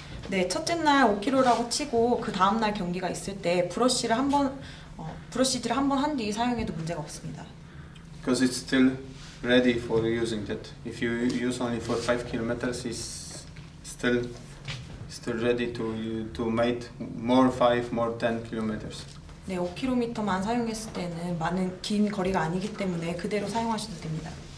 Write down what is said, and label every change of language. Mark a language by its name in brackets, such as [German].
[Korean] 네, 첫째 날 5km라고 치고 그 다음 날 경기가 있을 때 브러쉬질을 한번 한 뒤 사용해도 문제가 없습니다. [English] Because it's still ready for using that. If you use only for 5 kilometers, it's still still ready to make more 5, more 10 kilometers. [Korean] 네, 5km만 사용했을 때는 많은 긴 거리가 아니기 때문에 그대로 사용하셔도 됩니다.